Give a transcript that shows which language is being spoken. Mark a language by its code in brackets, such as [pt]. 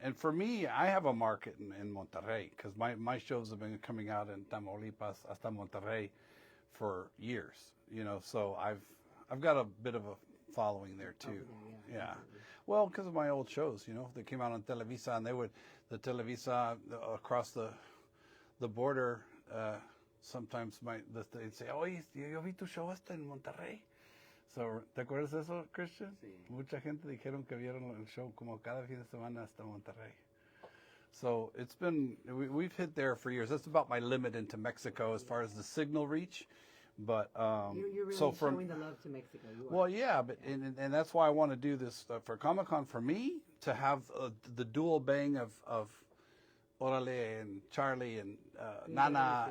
[en] and for me, I have a market in Monterrey because my shows have been coming out in Tamaulipas [es] hasta Monterrey [en] for years. So I've got a bit of a following there too. Yeah. Well, because of my old shows, they came out on Televisa, and the Televisa across the border. Sometimes they'd say, [es] "Oye, yo vi tu show hasta en Monterrey." [en] So, [es] ¿te acuerdas de eso, Christian? Sí. Mucha gente dijeron que vieron el show como cada fin de semana hasta Monterrey. [en] So it's been, we've hit there for years. That's about my limit into Mexico as far as the signal reach. But You're really so showing the love to Mexico. You are. well, yeah, but and that's why I want to do this for Comic-Con for me, to have the dual bang of Orale and Charlie and Nana